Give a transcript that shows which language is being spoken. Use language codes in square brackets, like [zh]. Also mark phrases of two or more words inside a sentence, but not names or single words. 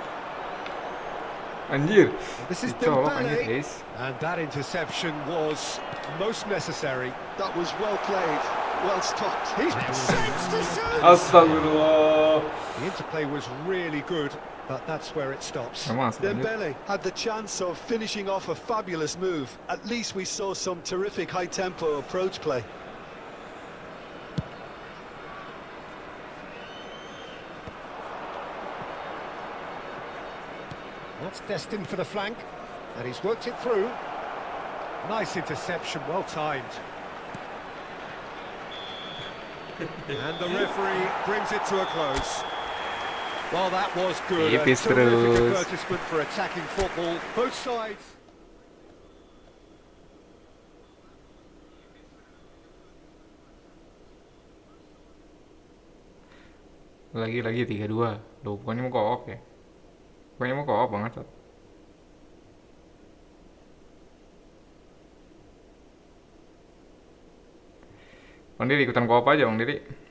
[id] anjir. [en] This is [id] Dicolok anjir, [en] Dembele, [id] guys. [en] and that interception was most necessary. That was well played, well stopped. He's shapes to shoot. [id] Astagfirullah. [en] The interplay was really good, but that's where it stops. [id] Emang asli anjir. [en] Dembele had the chance of finishing off a fabulous move. At least we saw some terrific high-tempo approach play. That's destined for the flank, and he's worked it through. Nice interception, well timed. And the referee brings it to a close. Well, that was good. A [id] Tipis [en] terrific [id] terus. [en] advertisement for attacking football. Both sides. [id] Lagi 3-2. Loh, bukannya mau co-op ya? Bukannya mau co-op banget, Sat. Bang Diri, ikutan co-op aja, Bang Diri.